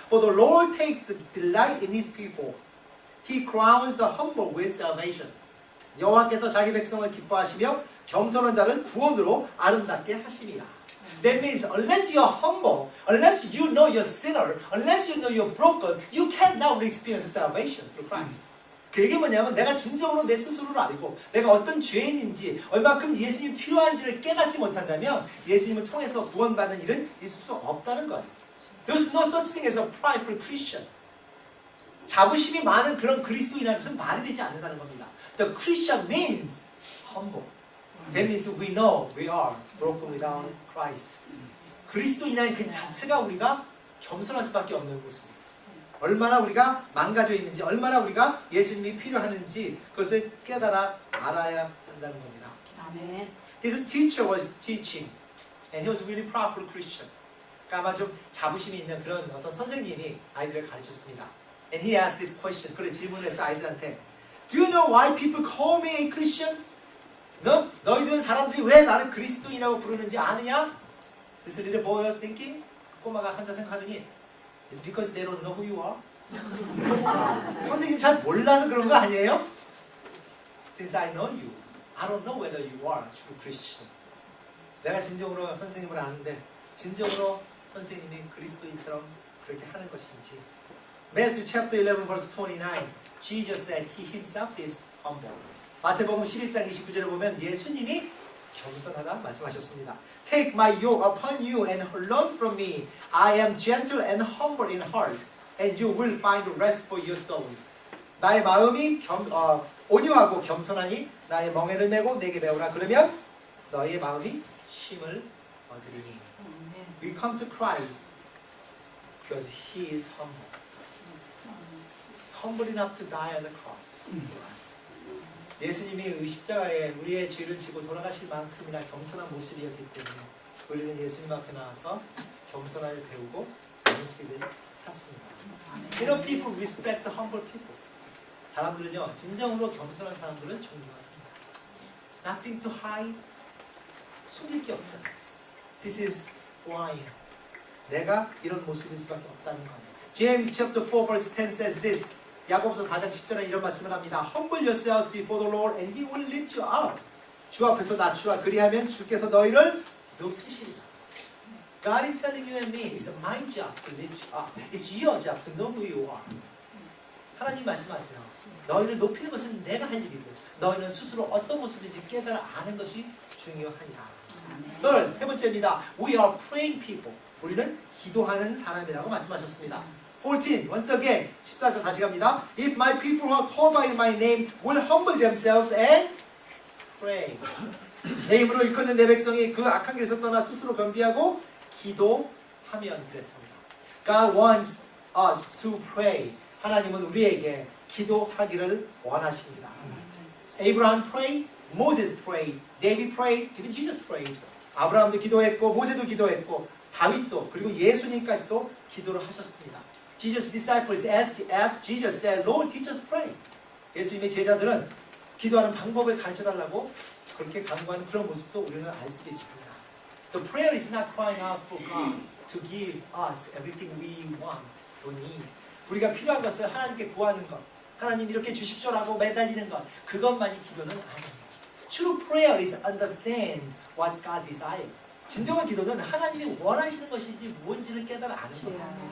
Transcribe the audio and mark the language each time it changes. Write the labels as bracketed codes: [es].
[en] For the Lord takes delight in His people. He crowns the humble with salvation. [ko] 여호와께서 자기 백성을 기뻐하시며 겸손한 자를 구원으로 아름답게 하심이라. [en] That means unless you are humble, unless you know you're sinner, unless you know you're broken, you cannot experience salvation through Christ. [ko] 그 얘기 뭐냐면 내가 진정으로 내 스스로를 알고 내가 어떤 죄인인지 얼마큼 예수님이 필요한지를 깨닫지 못한다면 예수님을 통해서 구원받는 일은 있을 수 없다는 거예요. [en] There's no such thing as a prideful Christian. [ko] 자부심이 많은 그런 그리스도인이라는 것은 말이 되지 않는다는 겁니다. [en] The Christian means humble. That means we know we are broken without Christ. [ko] 그리스도인이라는 그 자체가 우리가 겸손할 수밖에 없는 것입니다. 얼마나 우리가 망가져 있는지, 얼마나 우리가 예수님이 필요하는지 그것을 깨달아 알아야 한다는 겁니다. 아멘. [en] His teacher was teaching, and he was really powerful Christian. [ko] 그러니까 아마 좀 자부심이 있는 그런 어떤 선생님이 아이들을 가르쳤습니다. [en] And he asked this question. [ko] 그런 질문을 해서 아이들한테 [en] Do you know why people call me a Christian? [ko] 너희들은 사람들이 왜 나를 그리스도인이라고 부르는지 아느냐? [en] This little boy was thinking. [ko] 꼬마가 혼자 생각하더니 [en] It's because they don't know who you are. [ko] 선생님 잘 몰라서 그런 거 아니에요? [en] Since I know you, I don't know whether you are a true Christian. [ko] 내가 진정으로 선생님을 아는데 진정으로 선생님이 그리스도인처럼 그렇게 하는 것인지. [en] Matthew chapter 11 verse 29. Jesus said he himself is humble. [ko] 마태복음 11장 29절에 보면 예수님이 겸손하다 말씀하셨습니다. [en] Take my yoke upon you and learn from me. I am gentle and humble in heart, and you will find rest for your souls. [ko] 나의 마음이 온유하고 겸손하니 나의 멍에를 메고 내게 배우라. 그러면 너의 마음이 쉼을 얻으리니. [en] We come to Christ because He is humble. Humble enough to die on the cross for us. [ko] 예수님이 십자가에 우리의 죄를 지고 돌아가실 만큼이나 겸손한 모습이었기 때문에 우리는 예수님 앞에 나와서 겸손함을 배우고 안식을 찾습니다. [en] You know, people respect the humble people. [ko] 사람들은요, 진정으로 겸손한 사람들을 존경합니다. [en] Nothing to hide. [ko] 숨길 게 없잖아. [en] This is who I am. [ko] 내가 이런 모습일 수밖에 없다는 거예요. [en] James chapter 4 verse 10 says this. [ko] 야고보서 4장 10절에 이런 말씀을 합니다. [en] Humble yourselves before the Lord and He will lift you up. [ko] 주 앞에서 낮추라. 그리하면 주께서 너희를 높이시리라. [en] God is telling you and me, it's my job to lift you up. It's your job to know who you are. [ko] 하나님 말씀하세요. 너희를 높이는 것은 내가 할 일이고 너희는 스스로 어떤 모습인지 깨달아 아는 것이 중요하니라. [en] Third, [ko] 세 번째입니다. [en] We are praying people. [ko] 우리는 기도하는 사람이라고 말씀하셨습니다. [en] 14, once again, [ko] 14절 다시 갑니다. [en] If my people who are called by my name will humble themselves and pray. [ko] 내 이름으로 일컫는 내 백성이 그 악한 길에서 떠나 스스로 겸비하고 기도하면 그랬습니다. [en] God wants us to pray. [ko] 하나님은 우리에게 기도하기를 원하십니다. [en] Abraham prayed, Moses prayed, David prayed, even Jesus prayed. [ko] 아브라함도 기도했고 모세도 기도했고 다윗도 그리고 예수님까지도 기도를 하셨습니다. [en] Jesus disciples asked Jesus said, Lord, teach us pray. [ko] 예수님의 제자들은 기도하는 방법을 가르쳐달라고 그렇게 간구하는 그런 모습도 우리는 알 수 있습니다. [en] The prayer is not crying out for God to give us everything we want or need. [ko] 우리가 필요한 것을 하나님께 구하는 것, 하나님 이렇게 주십시오라고 매달리는 것, 그것만이 기도는 아닙니다. [en] True prayer is understand what God desires. [ko] 진정한 기도는 하나님이 원하시는 것인지 뭔지를 깨달아 아는 겁니다.